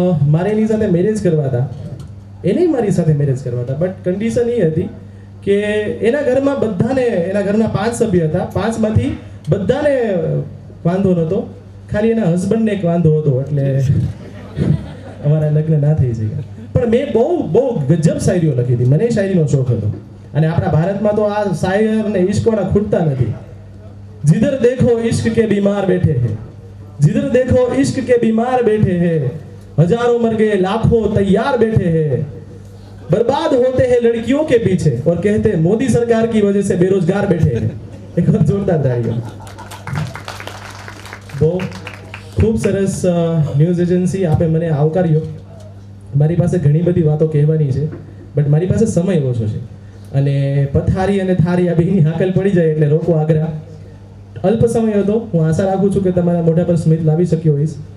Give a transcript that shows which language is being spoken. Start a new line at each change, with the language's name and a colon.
Gujarati: મારે એની સાથે મેરેજ કરવા હતા, એને મારી સાથે મેરેજ કરવા હતા, બટ કન્ડિશન એ હતી કે એના ઘરમાં બધાને, એના ઘરના 5 સભ્ય હતા, 5માંથી બધાને વાંધો નહોતો, ખાલી એના હસબન્ડને એક વાંધો હતો, એટલે અમારા લગ્ન ના થઈ શક્યા. પણ મેં બહુ ગજબ શાયરીઓ લખી હતી. મને શાયરીનો શોખ હતો, અને આપણા ભારતમાં તો આ શાયર ને ઇશ્કવાળા ખૂટતા નથી.
Hindi: जिधर देखो इश्क के बीमार बैठे हैं, जिधर देखो इश्क के बीमार बैठे हैं, हजारों मर गए लाखों तैयार बैठे हैं, बर्बाद होते हैं लड़कियों के पीछे और कहते हैं मोदी सरकार की वजह से बेरोजगार बैठे हैं. एक बार जोरदार तालियां.
Gujarati: બહુ ખૂબ સરસ ન્યૂઝ એજન્સી આપે મને આવકાર્યો. મારી પાસે ઘણી બધી વાતો કહેવાની છે, બટ મારી પાસે સમય ઓછો છે, અને પથારી અને થારી આ બેની હાકલ પડી જાય એટલે રોકો આગ્રહ. અલ્પ સમય હતો, હું આશા રાખું છું કે તમારા મોઢા પર સ્મિત લાવી શક્યો હોઈશ.